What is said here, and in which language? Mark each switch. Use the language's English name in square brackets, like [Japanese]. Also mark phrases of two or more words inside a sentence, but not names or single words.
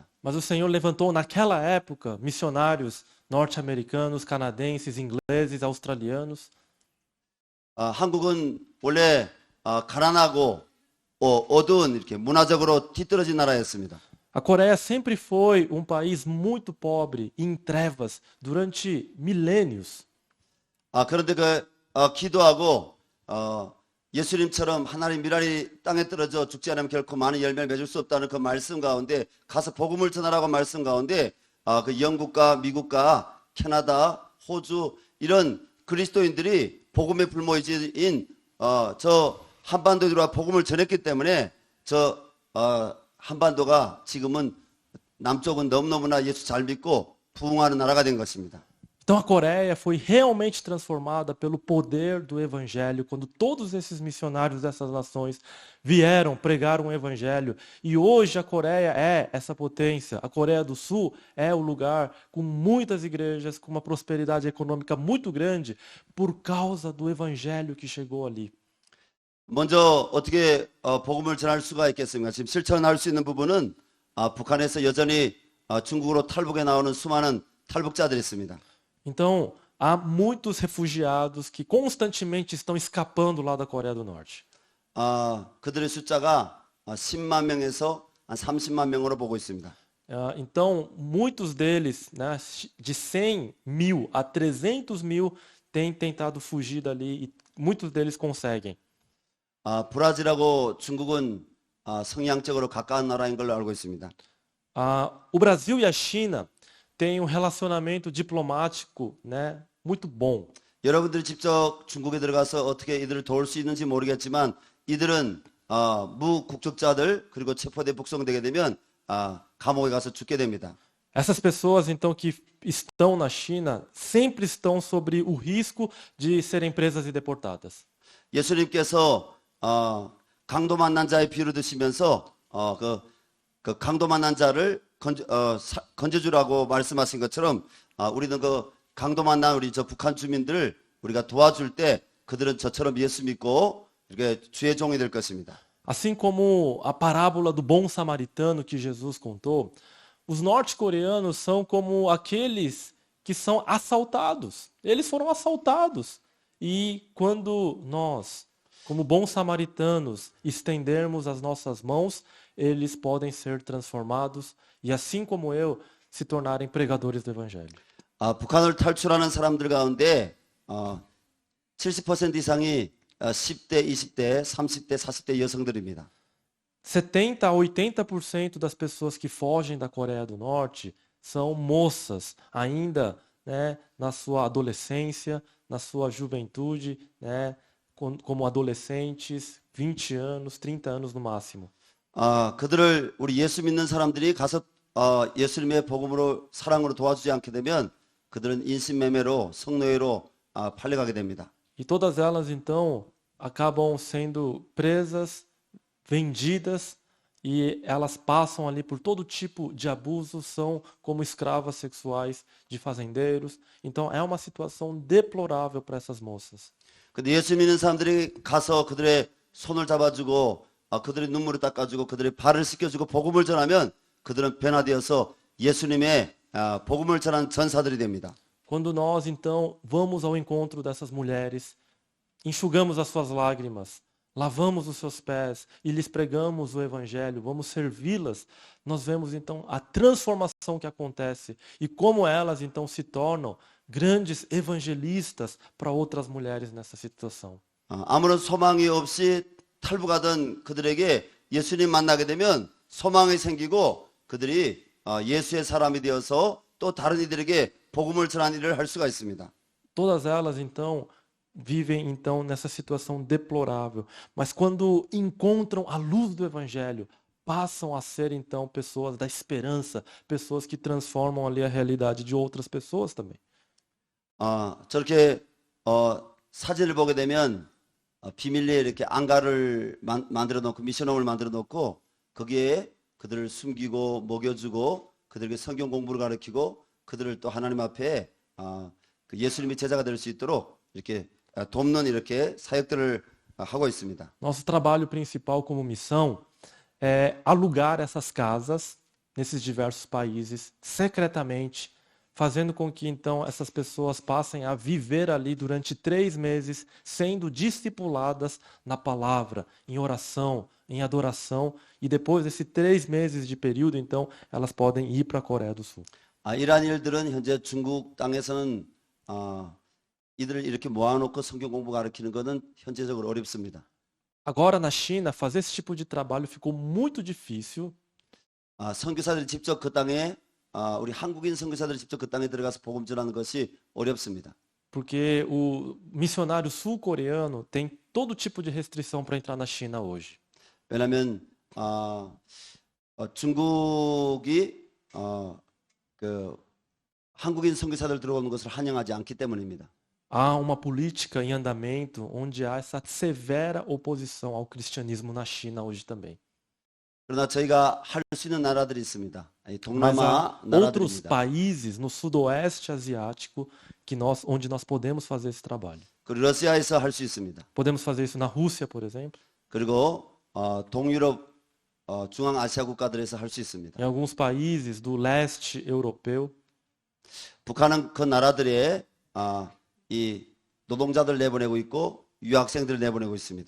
[Portuguese] Mas o Senhor levantou naquela época missionários norte-americanos, canadenses, ingleses, australianos. [Korean] 한국은 원래 가난하고 어두운 이렇게 문화적으로 뒤떨어진 나라였습니다. [Portuguese] A Coreia sempre foi um país muito pobre, em trevas, durante milênios. [Korean] 그런데 기도하고 예수님처럼 하나님 미랄이 땅에 떨어져 죽지 않으면 결코 많은 열매를 맺을 수 없다는 그 말씀 가운데 가서 복음을 전하라고 말씀 가운데 그 영국과 미국과 캐나다, 호주 이런 그리스도인들이 복음의 불모지인 저 한반도에 들어와 복음을 전했기 때문에 저 한반도가 지금은 남쪽은 너무너무나 예수 잘 믿고 부흥하는 나라가 된 것입니다. [Portuguese] Então a Coreia foi realmente transformada pelo poder do evangelho quando todos esses missionários dessas nações vieram, pregaram o evangelho. E hoje a Coreia é essa potência. A Coreia do Sul é o lugar com muitas igrejas, com uma prosperidade econômica muito grande por causa do evangelho que chegou ali. [Korean] 먼저 어떻게 복음을 전할 수가 있겠습니까? 지금 실천할 수 있는 부분은 북한에서 여전히 중국으로 탈북해 나오는 수많은 탈북자들이 있습니다. [Portuguese] Então, há muitos refugiados que constantemente estão escapando lá da Coreia do Norte. [Korean] 그들의 숫자가 10만 명에서 한 30만 명으로 보고 있습니다. [Portuguese] Então, muitos deles, né, de 100 mil a 300 mil, têm tentado fugir dali e muitos deles conseguem. [Korean] 브라질하고 중국은 성향적으로 가까운 나라인 걸로 알고 있습니다. [Portuguese] O Brasil e a China têm um relacionamento diplomático, né, muito bom. [Korean] 여러분들이 직접 중국에 들어가서 어떻게 이들을 도울 수 있는지 모르겠지만 이들은 무국적자들 그리고 체포돼 북송되게 되면 감옥에 가서 죽게 됩니다. [Portuguese] Essas pessoas, então, que estão na China, sempre estão sobre o risco de serem presas e deportadas. [Korean] 예수님께서 강도 만난 자의 비유를 드시면서 그 강도 만난 자를 건져주라고 말씀하신 것처럼 우리는 그 강도 만난 우리 저 북한 주민들을 우리가 도와줄 때 그들은 저처럼 예수 믿고 이렇게 주의 종이 될 것입니다. [Portuguese] Assim como a parábola do bom samaritano que Jesus contou, os norte-coreanos são como aqueles que são assaltados. Eles foram assaltados. E quando nós, como bons samaritanos, estendermos as nossas mãos, eles podem ser transformados e, assim como eu, se tornarem pregadores do Evangelho. [Korean] 북한을 탈출하는 사람들 가운데 70% 이상이 10대, 20대, 30대, 40대 여성들입니다. [Portuguese] 70 a 80% das pessoas que fogem da Coreia do Norte são moças, ainda, né, na sua adolescência, na sua juventude, né, como adolescentes, 20 anos, 30 anos no máximo. [Korean] 그들을 우리 예수 믿는 사람들이 가서 예수님의 복음으로 사랑으로 도와주지 않게 되면 그들은 인신매매로 성노예로 팔려가게 됩니다. [Portuguese] E todas elas então acabam sendo presas, vendidas e elas passam ali por todo tipo de abuso, são como escravas sexuais de fazendeiros. Então é uma situação deplorável para essas moças. [Korean] 근데 예수 믿는 사람들이 가서 그들의 손을 잡아주고 그들의 눈물을 닦아주고 그들의 발을 씻겨주고 복음을 전하면 그들은 변화되어서 예수님의 복음을 전한 전사들이 됩니다. [Portuguese] Quando nós então vamos ao encontro dessas mulheres, enxugamos as suas lágrimas, lavamos os seus pés e lhes pregamos o evangelho, vamos servi-las, nós vemos então a transformação que acontece e como elas então se tornam grandes evangelistas para outras mulheres nessa situação. [Korean] 아무런 소망이 없이 탈북하던 그들에게 예수님 만나게 되면 소망이 생기고 그들이 예수의 사람이 되어서 또 다른 이들에게 복음을 전하는 일을 할 수가 있습니다. [Portuguese] Todas elas então vivem então nessa situação deplorável, mas quando encontram a luz do evangelho, passam a ser então pessoas da esperança, pessoas que transformam ali a realidade de outras pessoas também. [Korean] 저렇게 사진을 보게 되면 비밀리에 이렇게 안가를 만들어 놓고 미션홈을 만들어 놓고 거기에 그들을 숨기고 먹여주고 그들에게 성경 공부를 가르치고 그들을 또 하나님 앞에 그 예수님의 제자가 될 수 있도록 이렇게 돕는 이렇게 사역들을 하고 있습니다. [Portuguese] Nosso trabalho principal como missão é alugar essas casas nesses diversos países secretamente, fazendo com que então essas pessoas passem a viver ali durante 3 meses, sendo discipuladas na palavra, em oração, em adoração, e depois desses 3 meses de período, então, elas podem ir para a Coreia do Sul. [Korean] 이러한 일들은 현재 중국 땅에서는 이들을 이렇게 모아놓고 성경 공부 가르치는 것은 현재적으로 어렵습니다. [Portuguese] Agora, na China, fazer esse tipo de trabalho ficou muito difícil, [Korean] 선교사들이 직접 그 땅에 우리 한국인 선교사들이 직접 그 땅에 들어가서 복음 전하는 것이 어렵습니다. [Portuguese] porque o missionário sul-coreano tem todo tipo de restrição para entrar na China hoje. [Korean] 왜냐하면 중국이 그 한국인 선교사들 들어오는 것을 환영하지 않기 때문입니다. [Portuguese] Há uma política em andamento onde há essa severa oposição ao cristianismo na China hoje também. [Korean] 그러나 저희가 할 수 있는 나라들이 있습니다. [Portuguese] Mas [Korean] 동남아 [Portuguese] há outros [Korean] 나라들입니다. [Portuguese] países no sudoeste asiático onde nós podemos fazer esse trabalho. [Korean] 그리고 러시아에서 할 수 있습니다. [Portuguese] Podemos fazer isso na Rússia, por exemplo. [Korean] 그리고 동유럽 중앙아시아 국가들에서 할 수 있습니다. [Portuguese] Em alguns países do leste europeu. [Korean] 북한은 그 나라들에 이 노동자들 내보내고 있고 유학생들 내보내고 있습니다.